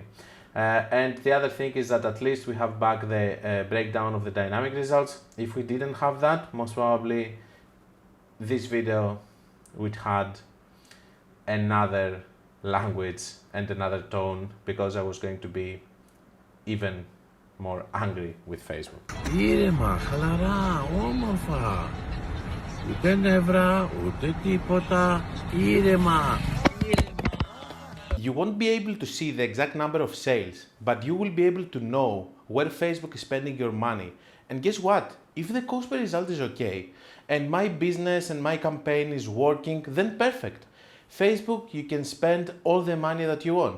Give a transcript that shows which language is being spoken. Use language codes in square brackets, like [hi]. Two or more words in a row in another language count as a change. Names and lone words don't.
[en] And the other thing is that at least we have back the breakdown of the dynamic results. If we didn't have that, most probably this video would had another language and another tone, because I was going to be even more angry with Facebook. [el] Ήρεμα, χαλαρά, όμορφα. Ούτε νεύρα, ούτε τίποτα. Ήρεμα. [en] You won't be able to see the exact number of sales, but you will be able to know where Facebook is spending your money. And guess what? If the cost per result is okay, and my business and my campaign is working, then perfect. Facebook, you can spend all the money that you want.